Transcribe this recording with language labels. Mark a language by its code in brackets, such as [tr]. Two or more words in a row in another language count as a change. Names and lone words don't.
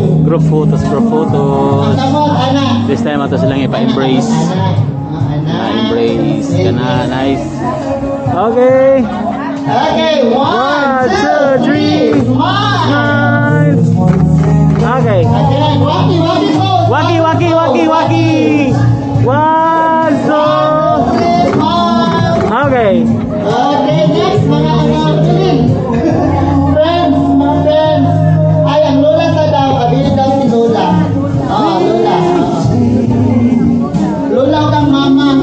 [en] Group photos, group photos. This time [ceb] ato silang ipa-embrace. Embrace ka na, nice. Okay. Okay, 1, 2, 3, Nice. Okay. Waki, waki, waki, waki. 1, 2. Okay. Okay, next mga friends, mga friends. Ay, ang Lola sa daw, abilit daw si Lola. Oo, Lola. Lola kang mama.